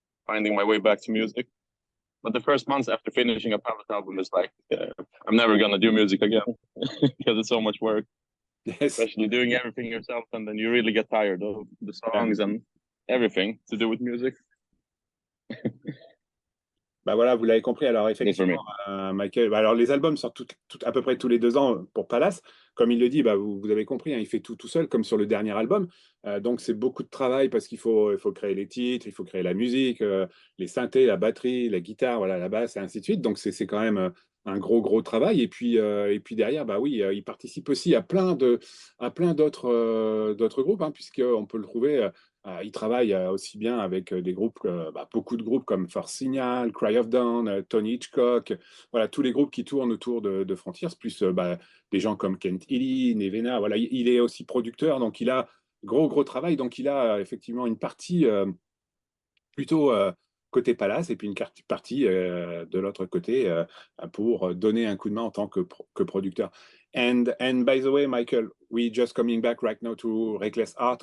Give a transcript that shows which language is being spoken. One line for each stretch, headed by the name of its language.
English: finding my way back to music. But the first months after finishing a Palace album is like, I'm never gonna do music again because it's so much work. Yes. Especially doing everything yourself, and then you really get tired of the songs and everything to do with music.
French: Bah voilà, vous l'avez compris. Alors effectivement, Michael, alors les albums sortent à peu près tous les 2 ans pour Palace. Comme il le dit, vous avez compris, hein, il fait tout seul, comme sur le dernier album. Donc c'est beaucoup de travail parce il faut créer les titres, il faut créer la musique, les synthés, la batterie, la guitare, voilà, la basse, et ainsi de suite. Donc c'est quand même un gros travail. Et puis derrière, bah oui, il participe aussi à plein d'autres groupes, hein, puisqu'on peut le trouver. Il travaille aussi bien avec des groupes, beaucoup de groupes comme Force Signal, Cry of Dawn, Tony Hitchcock, voilà, tous les groupes qui tournent autour de Frontiers, plus des gens comme Kent Hilli, Nevena, voilà, il est aussi producteur, donc il a gros travail, donc il a effectivement une partie plutôt côté Palace et puis une partie de l'autre côté pour donner un coup de main en tant que producteur.
English: And by the way, Michael, we just coming back right now to Reckless Art.